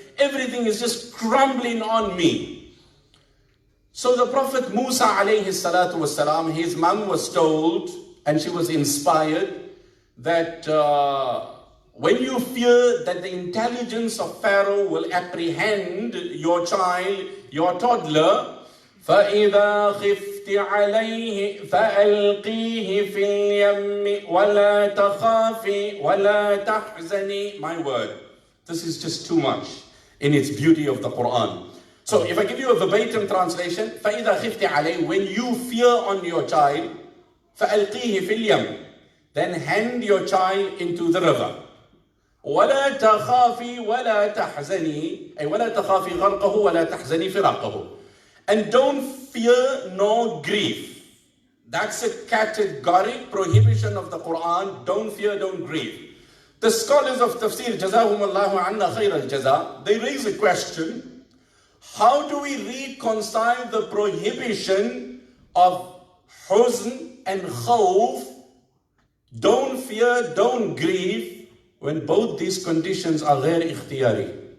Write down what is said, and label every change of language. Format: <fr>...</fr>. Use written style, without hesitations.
<en>Everything is just crumbling on me. So the Prophet Musa alayhi salatu wasalam, his mom was told, and she was inspired, that when you fear that the intelligence of Pharaoh will apprehend your child, your toddler,</en> <ar>فَإِذَا خِفْتِ عَلَيْهِ فَأَلْقِيهِ فِي الْيَمِّ وَلَا تَخَافِي وَلَا تَحْزَنِي.</ar> <en>My word, this is just too much in its beauty of the Quran. So if I give you a verbatim translation,</en> <ar>فَإِذَا خِفْتِ عَلَيْهِ,</ar> <en>when you fear on your child,</en> <ar>فَأَلْقِيهِ فِي الْيَمِّ,</ar> <en>then hand your child into the river.</en> <ar>ولا تخافي ولا تحزني أي ولا تخافي غرقه ولا تحزني فراقه.</ar> <en>And don't fear nor grieve. That's a categoric prohibition of the Quran. Don't fear, don't grieve. The scholars of tafsir,</en> <ar>جزاهم الله عنا خير الجزاء,</ar> <en>they raise a question. How do we reconcile the prohibition of huzn and khawf, don't fear, don't grieve, when both these conditions are ghair ikhtiyari?</en>